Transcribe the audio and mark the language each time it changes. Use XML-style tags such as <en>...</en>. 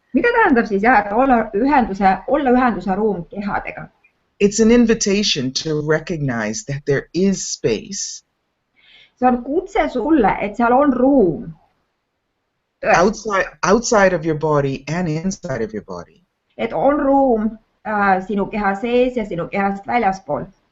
<et>Mida tähendab siis jah, et olla ühenduse ruum kehadega?</et> <en>It's an invitation to recognize that there is space.</en> <et>See on kutse sulle, et seal on ruum.</et> <en>Outside of your body and inside of your body.</en> <et>Et on ruum sinu keha sees ja sinu kehast väljaspool.</et>